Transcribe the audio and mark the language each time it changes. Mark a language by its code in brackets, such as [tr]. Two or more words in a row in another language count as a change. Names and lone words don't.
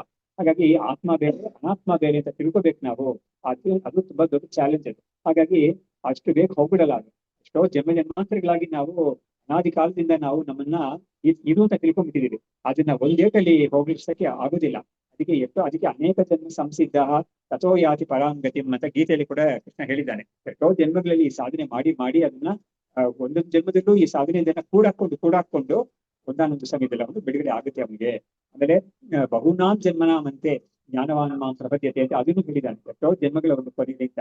[kn] ಹಾಗಾಗಿ ಆತ್ಮ ಬೇರೆ ಅನಾತ್ಮ ಬೇರೆ ಅಂತ ತಿಳ್ಕೊಬೇಕು ನಾವು. ಅದು ತುಂಬಾ ದೊಡ್ಡ ಚಾಲೆಂಜ್ ಅದು. ಹಾಗಾಗಿ ಅಷ್ಟು ಬೇಗ ಹೋಗ್ಬಿಡಲ್ಲ ಅದು. ಎಷ್ಟೋ ಜನ್ಮಾಂತರಗಳಾಗಿ ನಾವು ಅನಾದಿ ಕಾಲದಿಂದ ನಾವು ನಮ್ಮನ್ನ ಇದು ಅಂತ ತಿಳ್ಕೊಂಡ್ಬಿಟ್ಟಿದೀವಿ. ಅದನ್ನ ಒಂದೇಟಲ್ಲಿ ಹೋಗ್ಲಿಕ್ಕೆ ಆಗುದಿಲ್ಲ. ಅದಕ್ಕೆ [sa] ಅನೇಕ ಜನ್ಮ ಸಂಸಿದ್ಧ ತಥೋ ಯಾತಿ ಪರಾಂಗತಿ [kn] ಅಂತ ಗೀತೆಯಲ್ಲಿ ಕೂಡ ಕೃಷ್ಣ ಹೇಳಿದ್ದಾನೆ. ಎಷ್ಟೋ ಜನ್ಮಗಳಲ್ಲಿ ಈ ಸಾಧನೆ ಮಾಡಿ ಮಾಡಿ ಅದನ್ನ ಒಂದೊಂದು ಜನ್ಮದಲ್ಲೂ ಈ ಸಾಧನೆಯನ್ನ ಕೂಡಾಕೊಂಡು ಒಂದಾನೊಂದು ಸಮಯದಲ್ಲಿ ಅವನು ಬಿಡುಗಡೆ ಆಗುತ್ತೆ ಅವನಿಗೆ. ಆಮೇಲೆ [sa] ಬಹುನಾಂ ಜನ್ಮನಾಮಂತೆ ಜ್ಞಾನವಾನ್ ಮಾಂ ಪ್ರಪದ್ಯತೆ [kn] ಅಂತ ಅದನ್ನು ಹೇಳಿದ್ದಾನೆ. ಎಷ್ಟೋ ಜನ್ಮಗಳ ಒಂದು ಕೊನೆಯಿಂದ.